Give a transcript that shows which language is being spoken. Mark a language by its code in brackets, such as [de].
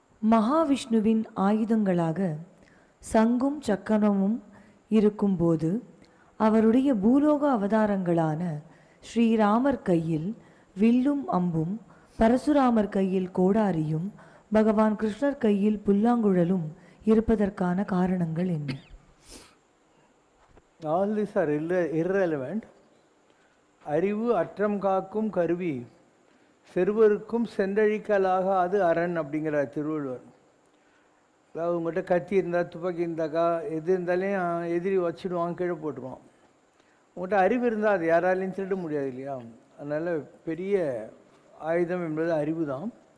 [ta] மகாவிஷ்ணுவின் ஆயுதங்களாக சங்கும் சக்கரமும் இருக்கும்போது அவருடைய பூலோக அவதாரங்களான ஸ்ரீராமர் கையில் வில்லும் அம்பும், பரசுராமர் கையில் கோடாரியும், பகவான் கிருஷ்ணர் கையில் புல்லாங்குழலும் இருப்பதற்கான காரணங்கள் என்ன? [en] All these are irrelevant. [ta] அறிவு அற்றம் காக்கும் கருவி செருவருக்கும் சென்றழிக்கலாக அது அரண் அப்படிங்கிறார் திருவள்ளுவர். அதாவது உங்கள்கிட்ட கத்தி இருந்தால், துப்பாக்கி இருந்தாக்கா, எது இருந்தாலையும் எதிரி வச்சுடுவான், கீழே போட்டுருவான். உங்கள்கிட்ட அறிவு இருந்தால் அது யாராலையும் திருட முடியாது இல்லையா? அதனால் பெரிய ஆயுதம் என்பது அறிவு தான்.